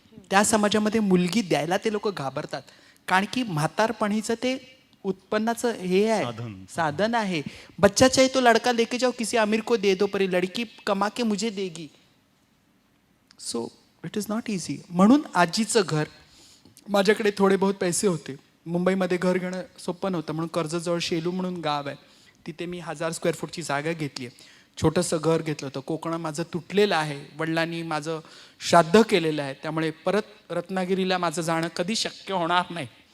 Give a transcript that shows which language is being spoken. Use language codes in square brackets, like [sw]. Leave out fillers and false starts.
[mr] त्या समाजामध्ये मुलगी द्यायला ते लोक घाबरतात, कारण की म्हातारपणीचं ते उत्पन्नाचं हे आहे, साधन आहे. [hi] बच्चा चाहिए तो लड़का लेके जाओ, किसी अमीर को दे दो, पर ये लड़की कमा के मुझे देगी. [en] So it is not easy. [mr] म्हणून आजीचं घर. माझ्याकडे थोडे बहुत पैसे होते. मुंबईमध्ये घर घेणं सोपं नव्हतं, म्हणून कर्जतजवळ शेलू म्हणून गाव आहे, तिथे मी 1000 स्क्वेअर फूटची जागा घेतली आहे. छोटंसं घर घेतलं होतं. कोकण माझं तुटलेलं आहे. वडिलांनी माझं श्राद्ध केलेलं आहे, त्यामुळे परत रत्नागिरीला माझं जाणं कधी शक्य होणार नाही.